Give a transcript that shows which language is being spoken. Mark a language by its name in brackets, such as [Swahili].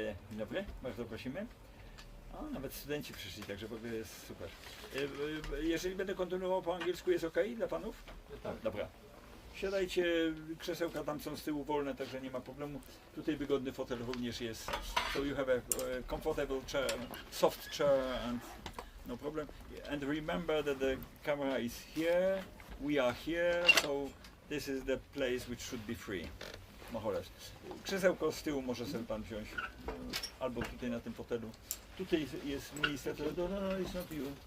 [Polish] Dzień dobry, bardzo prosimy. O, nawet studenci przyszli, także w ogóle jest super. Jeżeli będę kontynuował po angielsku, jest ok dla panów? Tak. Dobra. Siadajcie, krzesełka tam są z tyłu wolne, także nie ma problemu. Tutaj wygodny fotel również jest. [English] So you have a comfortable chair, soft chair and no problem. And remember that the camera is here, we are here, so this is the place which should be free. Moholes. [Polish] Krzesełko z tyłu może sobie pan wziąć, albo tutaj na tym fotelu. Tutaj jest miejsce, no, [English] it's not you.